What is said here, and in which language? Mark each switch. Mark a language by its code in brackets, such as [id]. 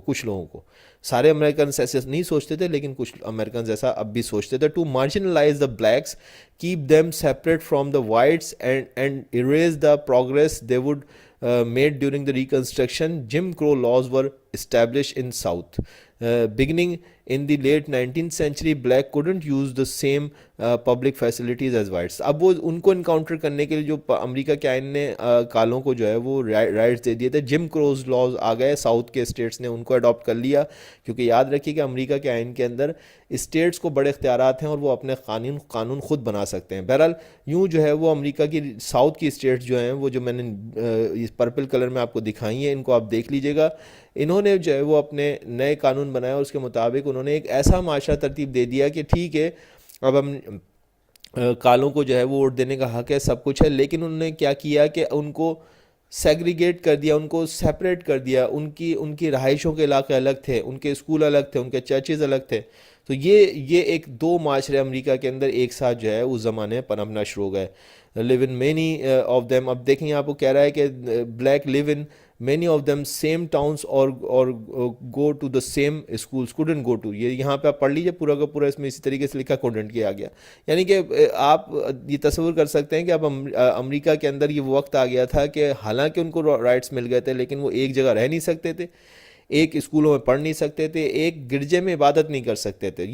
[ur] کچھ لوگوں کو، سارے امریکنز ایسے نہیں سوچتے تھے لیکن کچھ امریکنز ایسا اب بھی سوچتے تھے. [en] To marginalize the blacks, keep them separate from the whites and erase the progress they would made during the reconstruction. Jim Crow laws were established in South beginning in the late 19th century black couldn't use the same public facilities as whites. [ur] اب وہ ان کو encounter کرنے کے لیے جو امریکہ کے آئین نے کالوں کو جو ہے وہ رائٹس دے دیے تھے. جم کروز لاز آ گئے, ساؤتھ کے اسٹیٹس نے ان کو اڈاپٹ کر لیا, کیونکہ یاد رکھیے کہ امریکہ کے آئین کے اندر اسٹیٹس کو بڑے اختیارات ہیں اور وہ اپنے قانون خود بنا سکتے ہیں. بہرحال یوں جو ہے وہ امریکہ کی ساؤتھ کی اسٹیٹس جو ہیں وہ جو میں نے اس پرپل کلر میں آپ کو دکھائی ہیں, ان کو آپ دیکھ لیجئے گا. انہوں نے جو ہے وہ اپنے نئے قانون بنائے اور اس کے مطابق انہوں نے ایک ایسا معاشرہ ترتیب دے دیا کہ ٹھیک ہے اب ہم کالوں کو جو ہے وہ ووٹ دینے کا حق ہے, سب کچھ ہے, لیکن انہوں نے کیا کیا کہ ان کو سیگریگیٹ کر دیا, ان کو سیپریٹ کر دیا. ان کی رہائشوں کے علاقے الگ تھے, ان کے اسکول الگ تھے, ان کے چرچز الگ تھے. تو یہ ایک دو معاشرے امریکہ کے اندر ایک ساتھ جو ہے اس زمانے میں پنپنا شروع ہو گئے. [en] live in many of them. [ur] اب دیکھیں آپ کو کہہ رہا ہے کہ [en] black live in many of them same towns or go to the same schools, couldn't go to. [ur] یہ یہاں پہ آپ پڑھ لیجئے پورا کا پورا, اس میں اسی طریقے سے لکھا couldn't کیا گیا. یعنی کہ آپ یہ تصور کر سکتے ہیں کہ اب امریکہ کے اندر یہ وقت آ گیا تھا کہ حالانکہ ان کو رائٹس مل گئے تھے لیکن وہ ایک جگہ رہ نہیں سکتے تھے, ایک اسکولوں میں پڑھ نہیں سکتے تھے, ایک گرجے میں عبادت نہیں کر سکتے تھے.